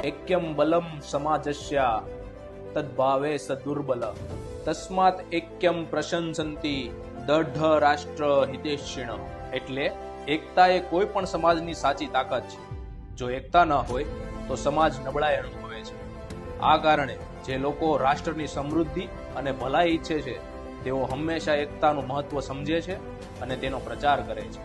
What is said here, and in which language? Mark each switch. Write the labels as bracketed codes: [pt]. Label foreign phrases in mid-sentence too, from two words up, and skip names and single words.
[sa] ऐक्यम बलम समाजस्य तद्भावे सदुर्बल तस्मात् ऐक्यम प्रशंसन्ति दृढ़ राष्ट्र हितेशिण। [gu] એટલે એકતા એ કોઈ પણ સમાજની સાચી તાકાત છે। જો એકતા ન હોય તો સમાજ નબળાઈ અનુભવે છે। આ કારણે જે લોકો રાષ્ટ્રની સમૃદ્ધિ અને ભલાઈ ઈચ્છે છે તેઓ હંમેશા એકતાનું મહત્વ સમજે છે અને તેનો પ્રચાર કરે છે।